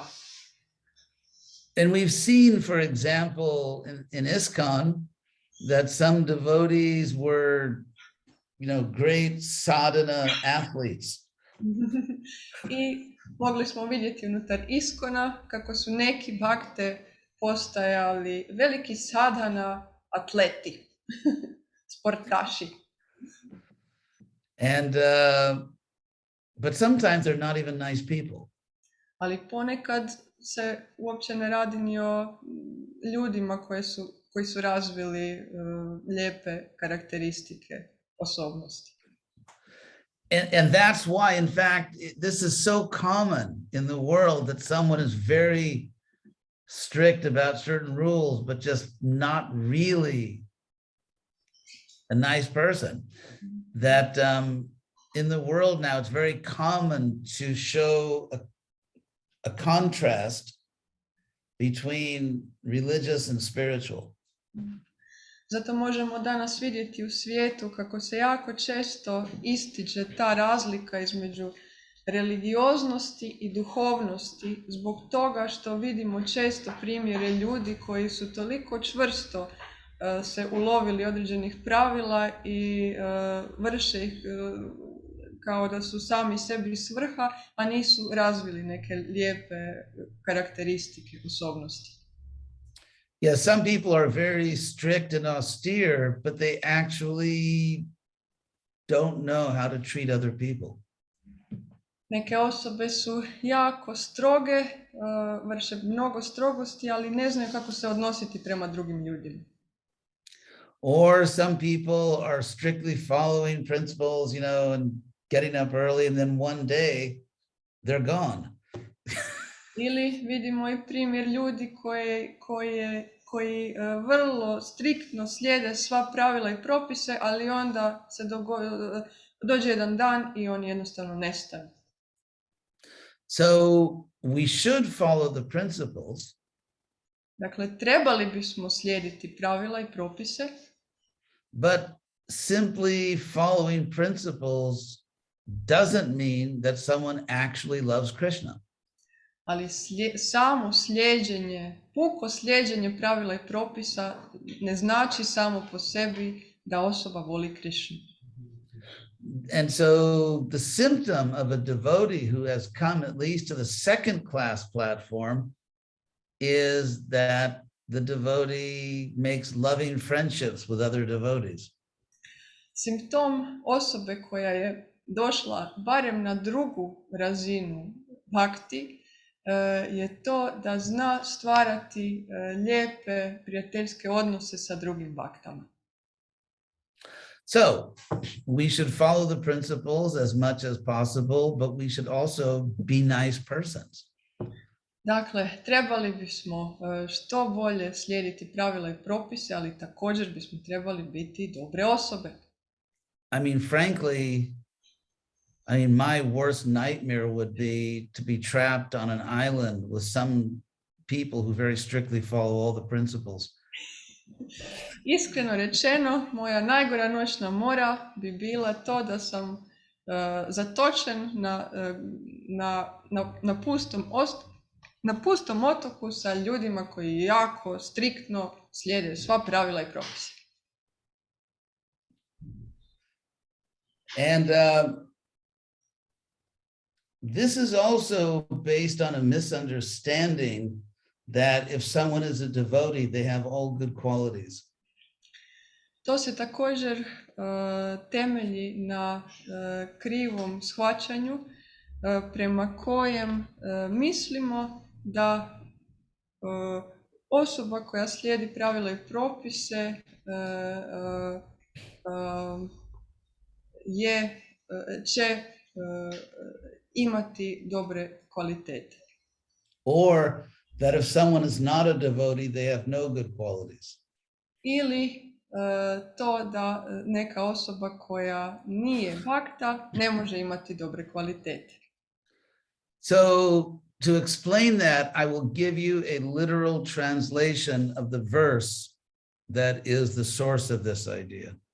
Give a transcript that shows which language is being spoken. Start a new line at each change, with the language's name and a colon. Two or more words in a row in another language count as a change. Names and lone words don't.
English: And we've seen, for example, in ISKCON, that some devotees were, great sadhana athletes.
Croatian: I mogli smo vidjeti unutar ISKCONa kako su neki bhakte postajali veliki sadhana atleti, sportaši.
English: And but sometimes they're not even nice people.
Croatian: Ali ponekad se uopće ne radi ni o ljudima koji su razvili lijepe karakteristike osobnosti.
English: And that's why, in fact, this is so common in the world that someone is very strict about certain rules, but just not really a nice person. That in the world now, it's very common to show a contrast between religious and spiritual.
Croatian: Zato možemo danas vidjeti u svijetu kako se jako često ističe ta razlika između religioznosti i duhovnosti zbog toga što vidimo često primjere ljudi koji su toliko čvrsto se ulovili određenih pravila i vrše ih kao da su sami sebi svrha, a nisu razvili neke lijepe karakteristike osobnosti.
English: Yeah, some people are very strict and austere, but they actually don't know how to treat other people.
Croatian: Neke osobe su jako stroge, vrše mnogo strogosti, ali ne znaju kako se odnositi prema drugim ljudima.
English: Or some people are strictly following principles, you know, and getting up early, and then one day they're gone.
Croatian: Ili vidimo i primjer ljudi koji vrlo striktno slijede sva pravila i propise, ali onda se dođe jedan dan i oni jednostavno nestanu.
English: So we should follow the principles.
Croatian: Dakle, trebali bismo slijediti pravila i propise,
English: but simply following principles doesn't mean that someone actually loves Krishna.
Croatian: Ali samo slijeđenje, puko slijeđenje pravila i propisa ne znači samo po sebi da osoba voli Krišnu.
English: And so the symptom of a devotee who has come at least to the second class platform is that the devotee makes loving friendships with other devotees.
Croatian: Simptom osobe koja je došla barem na drugu razinu bhakti je to da zna stvarati lijepe prijateljske odnose sa drugim bhaktama.
English: So we should follow the principles as much as possible, but we should also be nice persons.
Croatian: Dakle, trebali bismo što bolje slijediti pravila i propise, ali također bismo trebali biti dobre osobe.
English: I mean, frankly, my worst nightmare would be to be trapped on an island with some people who very strictly follow all the principles.
Croatian: Iskreno rečeno, moja najgora noćna mora bi bila to da sam zatočen na pustom otoku sa ljudima koji jako striktno slijede sva pravila i propise.
English: And this is also based on a misunderstanding that if someone is a devotee, they have all good qualities.
Croatian: To se također temelji na krivom shvaćanju prema kojem mislimo da osoba koja slijedi pravila i propise će imati dobre kvalitete.
English: Or that if someone is not a devotee, they have no good qualities.
Croatian: Ili to da neka osoba koja nije bhakta ne može imati dobre kvalitete.
English: So to explain that, I will give you a literal translation of the verse that is the source of this idea.